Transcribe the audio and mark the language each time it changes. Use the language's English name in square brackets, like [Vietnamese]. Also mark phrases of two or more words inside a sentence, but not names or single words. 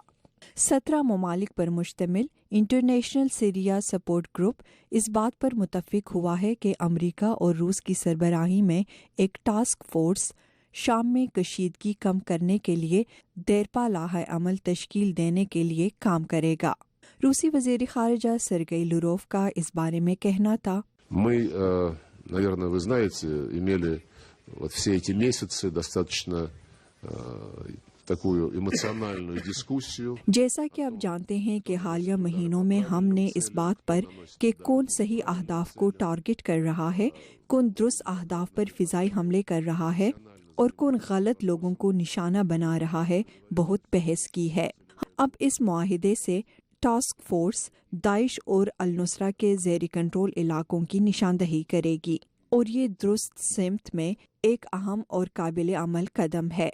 [Urdu] 17 ممالک پر مشتمل انٹرنیشنل سیریا سپورٹ گروپ اس بات پر متفق ہوا ہے کہ امریکہ اور روس کی سربراہی میں ایک [English] task force [Urdu] شام میں کشیدگی کم کرنے کے لیے دیرپا لاحہ عمل تشکیل دینے کے لیے کام کرے گا۔ روسی وزیر خارجہ سرگئی لاروف کا اس بارے میں کہنا تھا، [Russian] Мы, наверное, вы знаете, имели вот все эти месяцы достаточно такую эмоциональную дискуссию. [Urdu] جیسا کہ آپ جانتے ہیں کہ حالیہ مہینوں میں ہم نے اس بات پر کہ کون صحیح اہداف کو ٹارگٹ کر رہا ہے، کون درست اہداف پر فضائی حملے کر رہا ہے اور کون غلط لوگوں کو نشانہ بنا رہا ہے، بہت بحث کی ہے۔ اب اس معاہدے سے [English] task force [Urdu] داعش اور النصرہ کے زیر کنٹرول علاقوں کی نشاندہی کرے گی اور یہ درست سمت میں ایک اہم اور قابل عمل قدم ہے۔